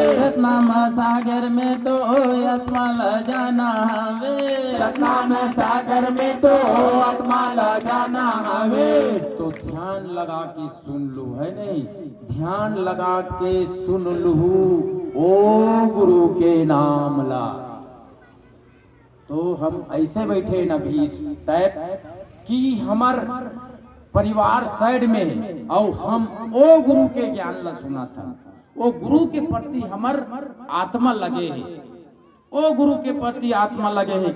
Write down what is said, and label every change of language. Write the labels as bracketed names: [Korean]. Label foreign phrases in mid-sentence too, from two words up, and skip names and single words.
[Chhattisgarhi] सतनाम सागर में तो आत्मा ल जाना वे सतनाम सागर में तो आत्मा ला जाना हवे तो ध्यान लगा के सुन लो, है नहीं? ध्यान लगा के सुन लू ओ गुरु के नाम ला। तो हम ऐसे बैठे न भी टाइप कि हमार परिवार साइड में और हम ओ गुरु के ज्ञान ला सुना था, ओ गुरु के प्रति हमार आत्मा लगे है, ओ गुरु के प्रति आत्मा लगे है।